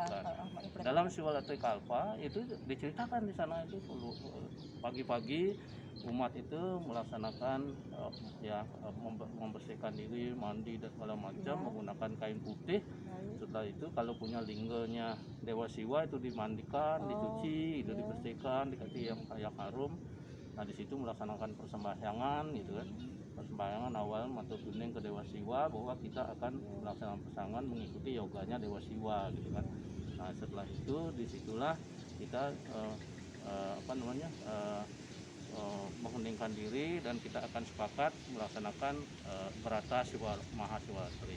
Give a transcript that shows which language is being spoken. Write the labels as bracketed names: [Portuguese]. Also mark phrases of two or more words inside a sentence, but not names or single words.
[Indonesian] dalam Siwalatri Kalpa itu diceritakan di sana itu pagi-pagi umat itu melaksanakan membersihkan diri, mandi dan segala macam menggunakan kain putih. Setelah itu kalau punya lingganya Dewa Siwa itu dimandikan, dicuci, itu dibersihkan, dikasih yang harum. Nah, di situ melaksanakan persembahyangan gitu kan. Persembahyangan awal matur kuning ke Dewa Siwa bahwa kita akan melaksanakan persangan mengikuti yoganya Dewa Siwa gitu kan. Nah, setelah itu disitulah kita mengheningkan diri dan kita akan sepakat melaksanakan Brata Mahasiwalatri.